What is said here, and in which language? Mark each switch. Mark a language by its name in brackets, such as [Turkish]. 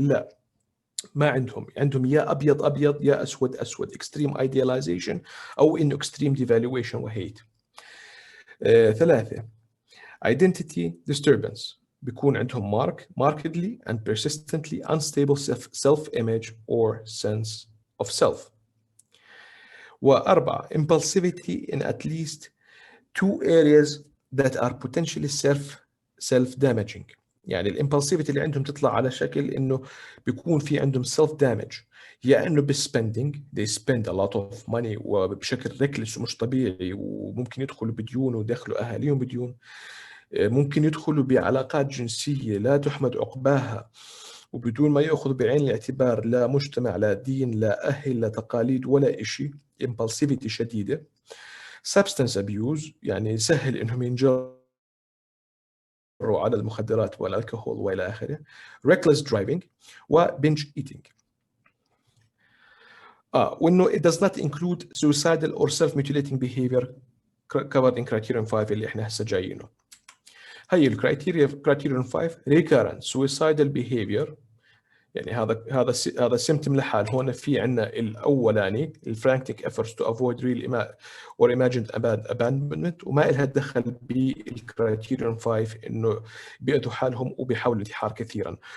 [Arabic] لا، ما عندهم يا ابيض ابيض يا اسود اسود، [English] extreme idealization [Arabic] او انه [English] extreme devaluation [Arabic] وهيت. 3. [English] identity disturbance، [Arabic] بيكون عندهم [English] markedly and persistently unstable self-image or sense of self. 4. impulsivity in at least 2 areas that are potentially self-damaging. [Arabic] يعني الامبulsivity اللي عندهم تطلع على شكل انه بيكون في عندهم [English] self damage، [Arabic] يا انه بالspending [English] they spend a lot of money [Arabic] وبشكل reckless ومش طبيعي، وممكن يدخلوا بديون ويدخلوا اهاليهم بديون، ممكن يدخلوا بعلاقات جنسية لا تحمد عقباها وبدون ما يأخذ بعين الاعتبار لا مجتمع لا دين لا أهل لا تقاليد ولا إشي، impulsivity شديدة. substance abuse، يعني سهل إنهم ينجروا على المخدرات والالكحول والى اخره. [English] reckless driving و binge eating. وانه it does not include suicidal or self-mutilating behavior covered in criterion 5 [Arabic] اللي احنا هسه جايينه. هي الكرايتيريا [English] criterion 5 recurrent suicidal behavior، [Arabic] يعني هذا سيمتوم لحال. هون في عندنا الاولاني الفرانكتيك [English] efforts to avoid real or imagined abandonment، [Arabic] وما لها دخل بالكرايتيريون 5 انه بيأذوا حالهم وبيحاولوا الانتحار كثيرا.